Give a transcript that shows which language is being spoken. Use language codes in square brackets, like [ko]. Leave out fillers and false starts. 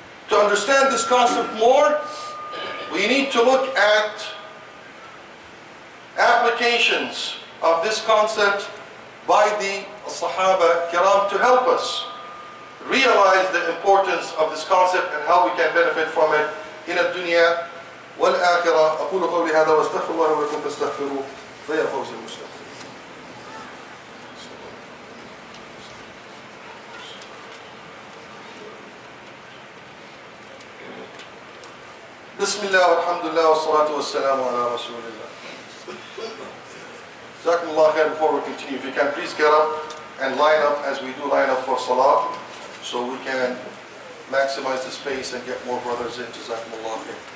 [en] To understand this concept more, we need to look at applications of this concept by the Sahaba Kiram to help us realize the importance of this concept and how we can benefit from it in [ar] الدنيا والآخرة. أقول قولي هذا واستغفر الله ولكم فاستغفروه فيا فوز المستغفرين. بسم الله والحمد لله والصلاة والسلام على رسول الله. [en] Jazakumullah khair. Before we continue, if you can please get up and line up as we do line up for salah, so we can maximize the space and get more brothers in. Jazakumullah khair.